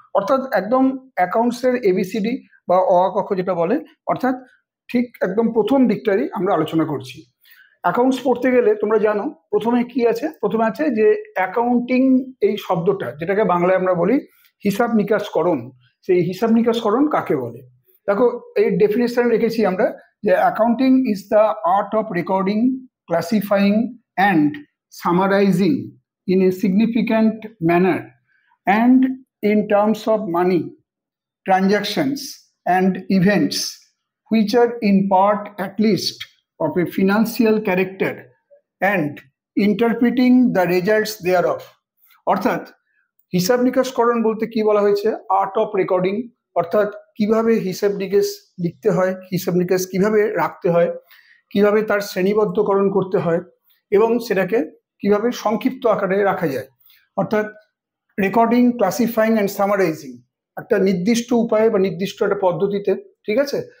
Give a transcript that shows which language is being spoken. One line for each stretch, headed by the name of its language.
Bangla: অর্থাৎ একদম অ্যাকাউন্টসের এবিসিডি বা অ আ ক খ যেটা বলে, অর্থাৎ ঠিক একদম প্রথম দিকটারই আমরা আলোচনা করছি। অ্যাকাউন্টস পড়তে গেলে তোমরা জানো প্রথমে কি আছে, প্রথমে আছে যে অ্যাকাউন্টিং এই শব্দটা, যেটাকে বাংলায় আমরা বলি হিসাব নিকাশকরণ। সেই হিসাব নিকাশকরণ কাকে বলে? দেখো, এই ডেফিনেশন রেখেছি আমরা যে
English: Accounting is the art of recording, classifying and summarizing in a significant manner and in terms of money, transactions and events which are in part at least of a financial character and interpreting the results thereof.
Bangla: অর্থাৎ হিসাব নিকাশকরণ বলতে কি বলা হয়েছে? Art of recording, অর্থাৎ কিভাবে হিসাব নিকেশ লিখতে হয়, হিসাব নিকেশ কিভাবে রাখতে হয়, কিভাবে তার শ্রেণীবদ্ধকরণ করতে হয় এবং সেটাকে কিভাবে সংক্ষিপ্ত আকারে রাখা যায়। অর্থাৎ
English: recording, classifying and summarizing
Bangla: একটা নির্দিষ্ট উপায়ে বা নির্দিষ্ট একটা পদ্ধতিতে, ঠিক আছে?